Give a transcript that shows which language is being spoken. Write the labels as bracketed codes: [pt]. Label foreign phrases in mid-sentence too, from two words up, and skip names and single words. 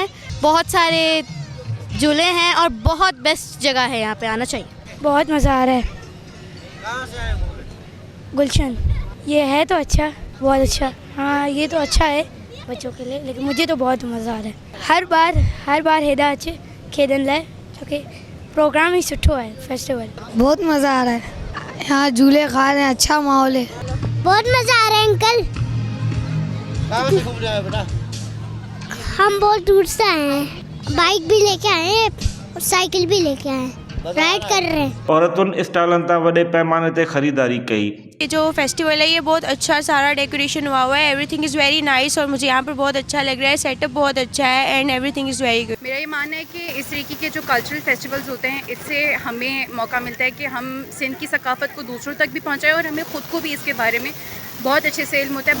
[hi] बहुत सारे झूले हैं और बहुत बेस्ट जगह है, यहाँ पे आना चाहिए। बहुत मज़ा आ रहा है। कहाँ से आए हो? गुलशन। ये है तो अच्छा, बहुत अच्छा। हाँ, ये तो अच्छा है बच्चों के लिए, लेकिन मुझे तो बहुत मज़ा आ रहा है। [sd] हर बार हेदा अचे खेॾण लाइ, छोकी प्रोग्राम ही सुठो है फेस्टिवल। [hi] बहुत मज़ा आ रहा है। यहाँ झूले खा रहे हैं, अच्छा माहौल है। बहुत मज़ा आ रहा है अंकल। कहाँ से घूम रहे हो बेटा? हम बहुत दूर से आए हैं। बाइक भी लेके आए हैं और साइकिल भी लेके आए हैं। राइड कर रहे हैं। [sd] औरतुनि स्टॉलनि तां वॾे पैमाने ते ख़रीदारी कई। [hi] ये जो फेस्टिवल है ये बहुत अच्छा सारा डेकोरेशन हुआ है। [en] everything is very nice [hi] और मुझे यहाँ पर बहुत अच्छा लग रहा है। सेटअप बहुत अच्छा है [en] and everything is very good. [hi] मेरा ये मानना है कि इस तरीके के जो [en] cultural festivals [hi] होते हैं, इससे हमें मौका मिलता है कि हम सिंध की सकाफ़त को दूसरों तक भी पहुँचाएँ और हमें ख़ुद को भी इसके बारे में बहुत अच्छे से इल्म होता है।